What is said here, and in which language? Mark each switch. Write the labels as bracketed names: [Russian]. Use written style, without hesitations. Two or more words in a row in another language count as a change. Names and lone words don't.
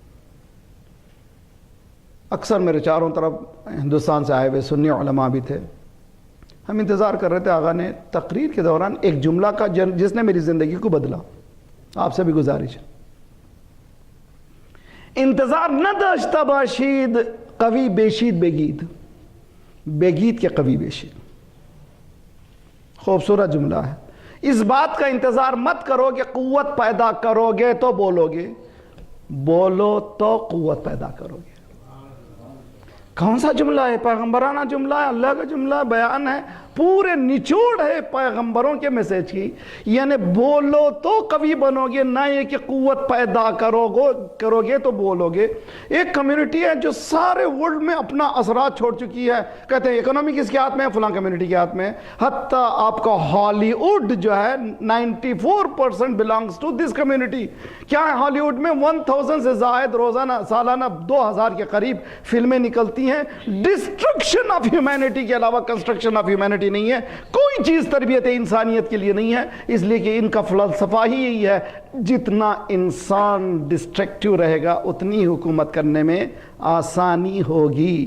[Urdu] اکثر میرے چاروں طرف ہندوستان سے آئے ہوئے سنی علماء بھی تھے. ہم انتظار کر رہے تھے. آقا نے تقریر کے دوران ایک جملہ کا جس نے میری زندگی کو بدلا. آپ سے بھی گزارش ہے، [Persian] انتظار نہ داشتہ باشید قوی بیشید بگید، بگید کے قوی بیشید. [Urdu] خوبصورت جملہ ہے. اس بات کا انتظار مت کرو کہ قوت پیدا کرو گے تو بولو گے، بولو تو قوت پیدا کرو گے. کون سا جملہ ہے؟ پیغمبرانہ جملہ ہے، اللہ کا جملہ ہے، بیان ہے. پورے نچوڑ ہے پیغمبروں کے میسج کی. یعنی بولو تو قوی بنو گے, نہ یہ کہ قوت پیدا کرو گے تو بولو گے. ایک کمیونٹی ہے جو سارے ورلڈ میں اپنا اثرات چھوڑ چکی ہے. کہتے ہیں اکنومی کس کے ہاتھ میں ہے, فلاں کمیونٹی کے ہاتھ میں. حتیٰ آپ کا ہالی ووڈ جو ہے 94% [English] belongs to this community. [Urdu] کیا ہے ہالی ووڈ میں 1000 سے زائد روزانہ سالانہ 2000 کے قریب فلمیں نکلتی ہیں. [English] destruction of humanity [Urdu] کے علاوہ [English] construction of humanity [Urdu] نہیں ہے. کوئی چیز تربیت انسانیت کے لیے نہیں ہے, اس لیے کہ ان کا فلسفہ ہی یہی ہے جتنا انسان ڈسٹرکٹیو رہے گا اتنی حکومت کرنے میں آسانی ہوگی.